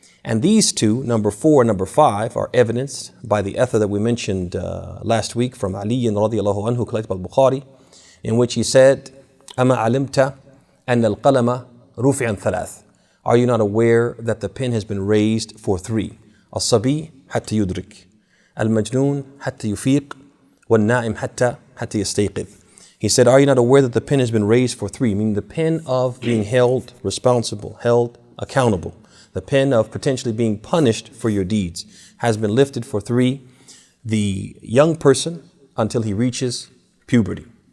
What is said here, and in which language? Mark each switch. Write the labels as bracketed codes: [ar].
[en] And these two, number 4 and number 5, are evidenced by the athar that we mentioned last week from Ali radiallahu anhu, collected by Al-Bukhari, in which he said, [ar] أَمَا عَلِمْتَ أَنَّ الْقَلَمَ رُفِعًا ثَلَاثٍ. [en] Are you not aware that the pen has been raised for 3? [ar] الصبي حتى يدرك, المجنون حتى يفيق, والنائم حتى يستيقظ. [en] He said, are you not aware that the pen has been raised for 3? Meaning the pen of being held responsible, held accountable. The pen of potentially being punished for your deeds has been lifted for 3. The young person until he reaches puberty.